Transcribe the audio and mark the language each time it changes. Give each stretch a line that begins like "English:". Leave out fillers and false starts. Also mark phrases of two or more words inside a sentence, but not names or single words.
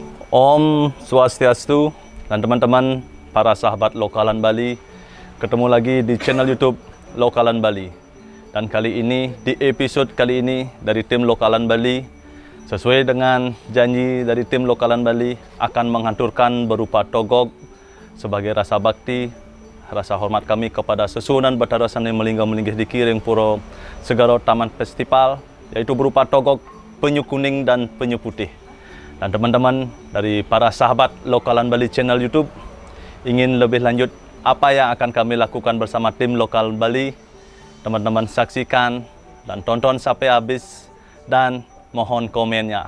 Indonesian: Om Swastiastu dan teman-teman para sahabat Lokalan Bali, ketemu lagi di channel YouTube Lokalan Bali. Dan kali ini, di episode kali ini dari tim Lokalan Bali, sesuai dengan janji dari tim Lokalan Bali, akan menghanturkan berupa togog sebagai rasa bakti, rasa hormat kami kepada Susunan Bathara
Balinese: Sane Melingga Melinggih
Indonesian: di Kiring Puro Segara Taman Festival, yaitu berupa togog penyu kuning dan penyu putih. Dan teman-teman dari para sahabat Lokalan Bali channel YouTube ingin lebih lanjut apa yang akan kami lakukan bersama tim Lokal Bali, teman-teman saksikan dan tonton sampai habis dan mohon komennya.